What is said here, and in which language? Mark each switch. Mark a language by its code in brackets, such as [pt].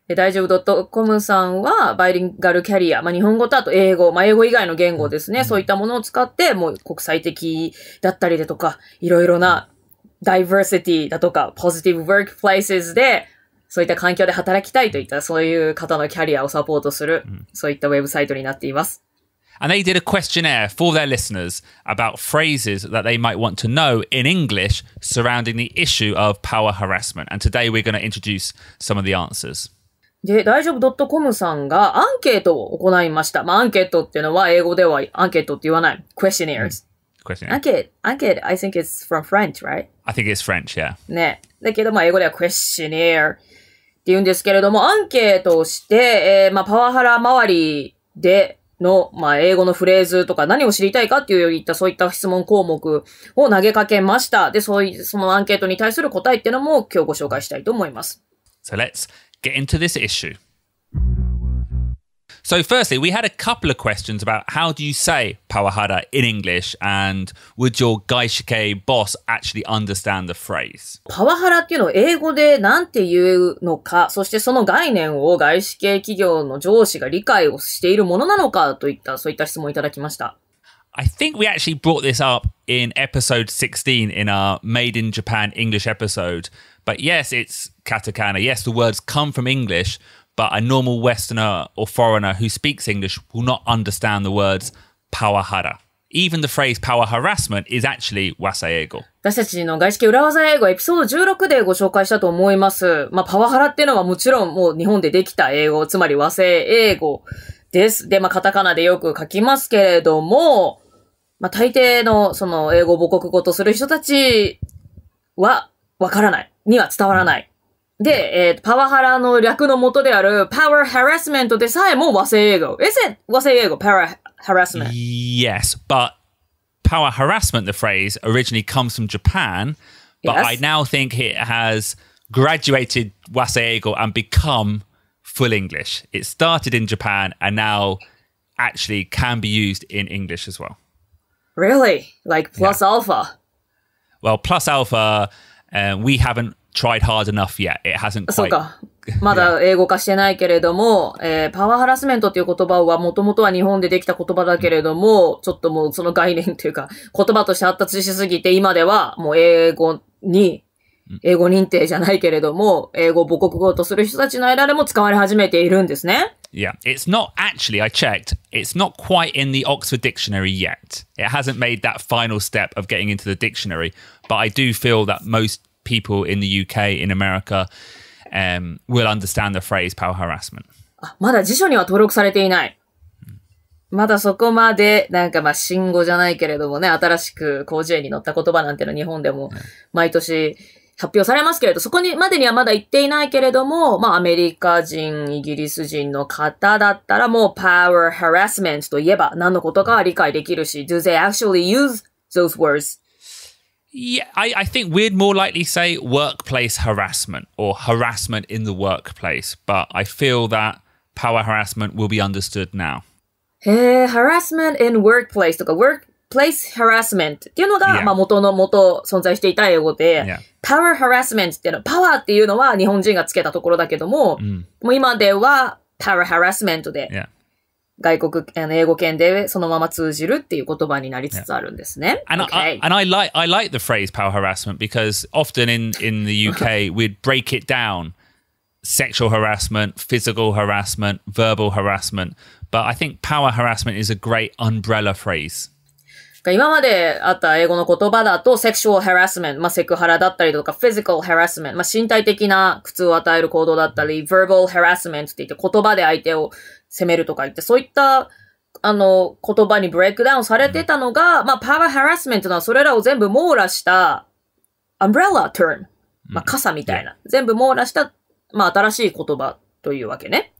[ja] 大丈夫 .com さんはバイリンガルキャリア、日本語とあと英語、英語以外の言語ですね。そういったものを使って、もう国際的だったりだとか、いろいろなdiversity だとか、 [en] positive workplaces [ja] で、そういった環境で働きたいといった、そういう方のキャリアをサポートする、そういったウェブサイトになっています。 [en] And they did a questionnaire for their listeners about phrases that they might want to know in English surrounding the issue of power harassment. And today we're going to introduce some of the answers. [ja] で、大丈夫 .com さんがアンケートを行いました。アンケートっていうのは英語ではアンケートって言わない。 [en] questionnaires。 Questionnaire. アンケート、I think it's from French, right? I think it's French, yeah. [ja] ね。だけど、英語では questionnaire って言うんですけれども、アンケートをして、パワハラ周りで、の、英語のフレーズとか何を知りたいかっていういったそういった質問項目を投げかけました。で、そのアンケートに対する答えっていうのも今日ご紹介したいと思います。 [en] So let's get into this issue. So firstly, we had a couple of questions about how do you say pawahara in English and would your 外資系 boss actually understand the phrase? [ja] パワハラっていうのを英語でなんて言うのか、そしてその概念を外資系企業の上司が理解をしているものなのかといったそういった質問をいただきました。 [en] I think we actually brought this up in episode 16 in our Made in Japan English episode. But yes, it's katakana. Yes, the words come from English.But a normal Westerner or foreigner who speaks English will not understand the words pawahara. Even the phrase power harassment is actually 和製英語。 [ja] 私たちの外資系裏技英語エピソード16でご紹介したと思います。パワハラっていうのはもちろんもう日本でできた英語、つまり和製英語です。で、カタカナでよく書きますけれども、大抵のその英語を母国語とする人たちはわからない。には伝わらない。で、パワハラの略の元である power harassment でさえも和製英語。 [en] Is it 和製英語 power harassment? Yes, but power harassment, the phrase, originally comes from Japan, but Yes. I now think it has graduated 和製英語 and become full English. It started in Japan and now actually can be used in English as well. Really? Like plus alpha? Well, plus alpha, we haven't tried hard enough yet. It hasn't [ja] そう [en] quite. [ja] か。まだ英語化してないけれども、パワーハラスメントっていう言葉はもともとは日本でできた言葉だけれども、ちょっともうその概念というか言葉として発達しすぎて今ではもう英語認定じゃないけれども、英語を母国語とする人たちの間でも使われ始めているんですね。 [en] Yeah, it's not actually, I checked, it's not quite in the Oxford Dictionary yet. It hasn't made that final step of getting into the dictionary, but I do feel that most people in the UK, in America, will understand the phrase power harassment. [ja] まだ辞書には登録されていない。まだそこまで、新語じゃないけれどもね、新しく広辞苑に載った言葉なんての日本でも毎年発表されますけれど、そこにまでにはまだ行っていないけれども、アメリカ人、イギリス人の方だったらもう power harassment といえば何のことかは理解できるし、 [en] do they actually use those words?Yeah, I think we'd more likely say workplace harassment or harassment in the workplace, but I feel that power harassment will be understood now. [ja] harassment in workplace とか workplace harassment っていうのが、元存在していた英語で、power harassment っていうのは、パワーっていうのは日本人がつけたところだけども、もう今では power harassment で、外国英語圏でそのまま通じるっていう言葉になりつつあるんですね。 [en] And I like the phrase power harassment because often in the UK we'd break it down: sexual harassment, physical harassment, verbal harassment. But I think power harassment is a great umbrella phrase. [ja] 今まであった英語の言葉だと sexual harassment、セクハラだったりとか physical harassment、身体的な苦痛を与える行動だったり verbal harassment って言って言葉で相手を責めるとか言って、そういった言葉にブレイクダウンされてたのが、パワーハラスメントのはそれらを全部網羅したアンブレラターム、傘みたいな、全部網羅した、新しい言葉というわけね。